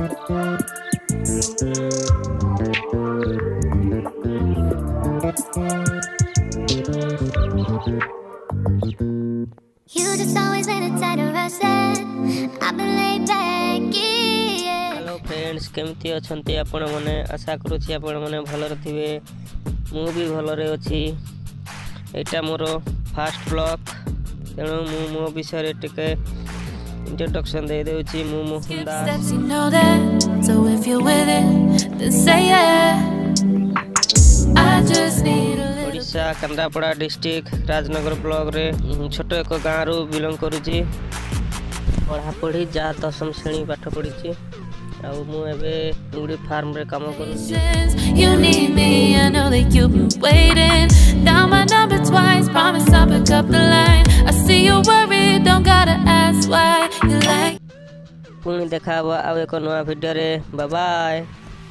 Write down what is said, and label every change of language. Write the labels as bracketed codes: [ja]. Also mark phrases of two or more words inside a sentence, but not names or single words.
[en] You just always been a tighter russet. I've been laid back, yeah. Hello friends [or] କେମିତି ଅଛନ୍ତି ଆପଣ ମାନେ ଆଶା କରୁଛି ଆପଣ ମାନେ ଭଲରେ ଥିବେ ମୁ ବି ଭଲରେ ଅଛି ଏଇଟା ମୋର [en] first blog [or] ତେଣୁ ମୁ ମୋ ବିଷୟ ଟିକେ ଇଣ୍ଟ୍ରୋଡକ୍ସନ ଦେ ଦେଉଛି ମୁ ମୋହନଦା [en] So if you're with it, then say yeah. I just need a little. [or] ଓଡ଼ିଶା କେନ୍ଦ୍ରାପଡ଼ା ଡିଷ୍ଟ୍ରିକ୍ଟ ରାଜନଗର ବ୍ଲକ ରେ ଛୋଟ ଏକ ଗାଁ ରୁ ବିଲଙ୍ଗ କରୁଛି ପଢ଼ାପଢ଼ି ଯା 10ମ ଶ୍ରେଣୀ ପାଠ ପଢ଼ି ଆଉ ମୁ ଏବେ ମୁଢ଼ି ଫାର୍ମ ରେ କାମ କରୁଛି [en] You need me, I know that you've been waiting. Down my number twice, promise I'll pick up the line. I see you worried, don't gotta ask why you like. [or] ପୁଣି ଦେଖା ଆଉ ଏକ ନୂଆ ଭିଡିଓ ରେ [en] bye bye.